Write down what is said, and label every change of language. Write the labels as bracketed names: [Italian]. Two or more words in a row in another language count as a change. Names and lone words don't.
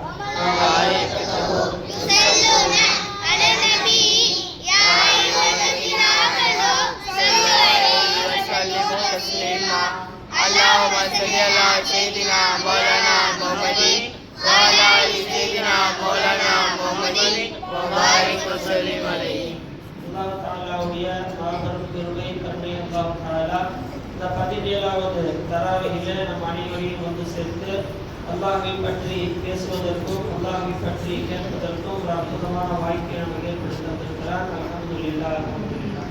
[Arabic] وملائكته يصلون على النبي يا أيها الذين آمنوا صلوا عليه وسلموا تسليما. اللهم صل على سيدنا مولانا محمد وعلى آل سيدنا مولانا محمد وبارك وسلم عليه. الله تعالى [Tamil] மாபெரும் கிருபை கருணை [Arabic] الله تعالى [Tamil] இந்த 17வது தராவீஹிலே நம் அனைவரையும் வந்து சேர்த்து அல்லாஹ்வை பற்றி பேசுவதற்கும் அல்லாஹ்வை பற்றி கேட்பதற்கும் ஒரு அற்புதமான வாய்ப்பை நமக்கு ஏற்படுத்தி தந்திருக்கிறார். [Arabic] الحمد لله الحمد لله.